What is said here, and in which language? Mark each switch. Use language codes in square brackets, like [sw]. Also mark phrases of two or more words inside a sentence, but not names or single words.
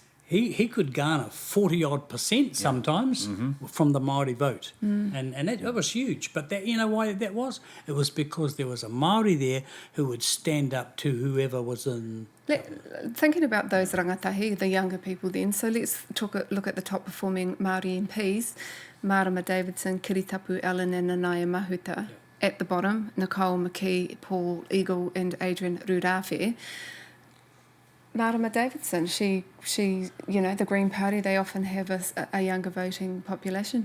[en] He could garner 40-odd% sometimes from the Māori vote. And that was huge. But that, why that was? It was because there was a Māori there who would stand up to whoever was in... Thinking about those rangatahi, the younger people then, so let's look at the top performing Māori MPs, Marama Davidson, Kiritapu Allen and Nanaia Mahuta. At the bottom, Nicole McKee, Paul Eagle and Adrian Rudawhi. Marama Davidson, she, the Green Party, they often have a younger voting population.